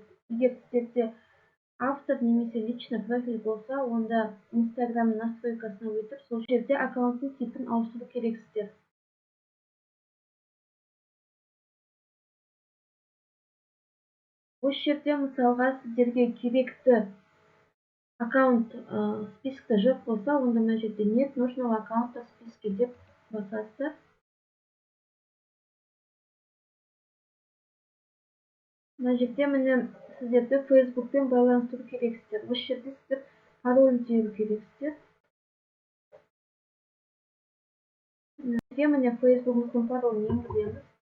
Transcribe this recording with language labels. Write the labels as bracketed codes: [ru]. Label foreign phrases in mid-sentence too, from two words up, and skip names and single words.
[kk] Егер сіздерде автор немесе [ru] личный профиль [kk] болса, онда Instagram настройкасына өтіп, сол жерде аккаунттың типін ауыстыру керексіздер. Осы жерде мысалға сіздерге керекті аккаунт спискті жоқ болса, онда мына жерде [ru] нет нужного аккаунта в списке [kk] деп басасыздар. Мына жерде міне сіздерді Facebookпен байланыстыру керексіздер. Осы жерде сіздер паролін теру керексіздер. Міне Facebook'ымыздың паролін енгіземіз.